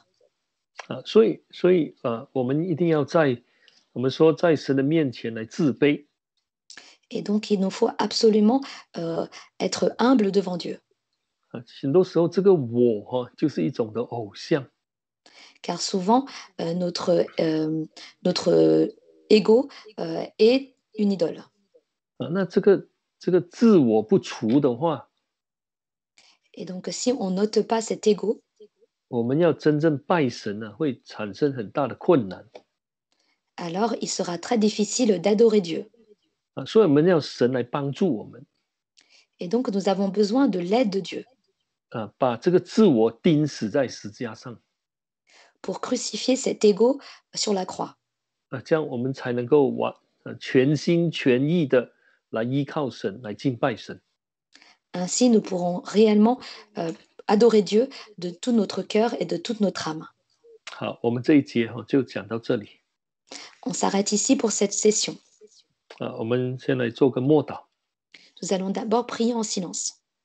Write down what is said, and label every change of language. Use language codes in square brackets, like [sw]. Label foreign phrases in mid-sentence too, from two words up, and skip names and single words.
[zh] 所以我们一定要我们说在神的面前来自卑。 [fr] Et donc, il nous faut absolument être humble devant Dieu. [zh] 很多时候这个我就是一种的偶像。 [fr] Car souvent, notre ego est une idole. [zh] 那这个自我不除的话， [fr] Et donc, si on n'ôte pas cet ego, [zh] 我们要真正拜神呢，会产生很大的困难 [fr] alors il sera très difficile d'adorer Dieu. [zh] 啊，所以我们要神来帮助我们 [fr] Et donc, nous avons besoin de l'aide de Dieu [zh] 啊，把这个自我钉死在十字架上 [fr] pour crucifier cet ego sur la croix. [zh] 啊，这样我们才能够全心全意的来依靠神，来敬拜神。 [fr] Ainsi, nous pourrons réellement adorer Dieu de tout notre cœur et de toute notre âme. [zh] 好，我们这一节就讲到这里 [fr] On s'arrête ici pour cette session. [zh] 啊，我们先来做个默祷。 [fr] Nous allons d'abord prier en silence.